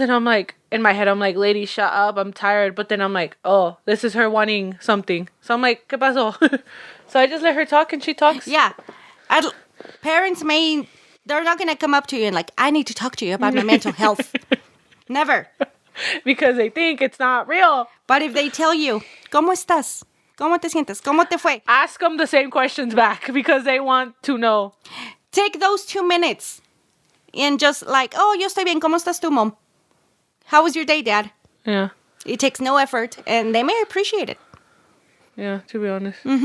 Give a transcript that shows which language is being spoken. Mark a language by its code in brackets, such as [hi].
[en] And I'm like, in my head, I'm like, lady, shut up. I'm tired. But then I'm like, oh, this is her wanting something. So I'm like, [es] ¿Qué pasó? [en] So I just let her talk and she talks. Yeah. Parents they're not going to come up to you and like, I need to talk to you about my mental health. Never. Because they think it's not real. [es] But if they tell you, ¿Cómo estás? ¿Cómo te sientes? ¿Cómo te fue? [en] Ask them the same questions back because they want to know. Take those 2 minutes and just like, oh, [es] yo estoy bien. ¿Cómo estás tú, [en] Mom? How was your day, Dad? Yeah. It takes no effort and they may appreciate it. Yeah, to be honest.